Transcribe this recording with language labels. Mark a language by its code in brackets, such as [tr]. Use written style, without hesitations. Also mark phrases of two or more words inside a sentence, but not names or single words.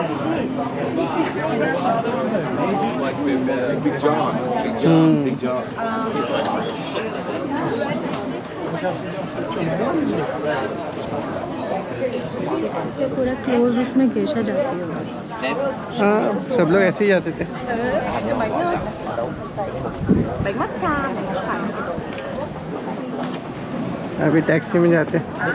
[en] Like Big John. Big John. Big John. [hi] इससे पूरा क्लोज उसमें गेशा जाती है हाँ सब लोग ऐसे ही जाते थे [vi] bánh matcha này có phải [hi] अभी टैक्सी में जाते हैं